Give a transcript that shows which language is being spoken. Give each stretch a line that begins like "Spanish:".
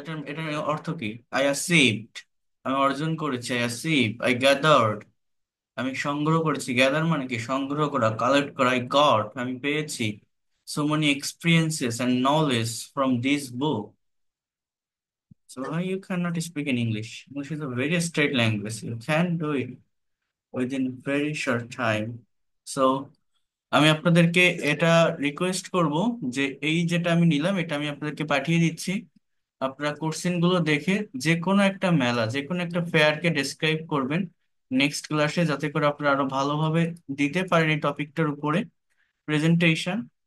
Bangla: এটার অর্থ কি?
English: I achieved,
Bangla: আমি অর্জন করেছি।
English: I achieve, I gathered,
Bangla: আমি সংগ্রহ করেছি। গ্যাদার মানে কি? সংগ্রহ করা, কালেক্ট করা।
English: I got,
Bangla: আমি পেয়েছি।
English: So many experiences and knowledge from this book. So why you cannot speak in English? English is a very straight language. You can do it within very short time.
Bangla: So আমি আপনাদেরকে এটা request করব যে এই যেটা আমি নিলাম এটা আমি আপনাদেরকে পাঠিয়ে দিচ্ছি। আপনারা কোশ্চেন গুলো দেখে যে কোনো একটা মেলা, যে কোনো একটা ফেয়ারকে ডেসক্রাইব করবেন নেক্সট ক্লাসে, যাতে করে আপনারা আরো ভালোভাবে দিতে পারেন এই টপিকটার উপরে প্রেজেন্টেশন।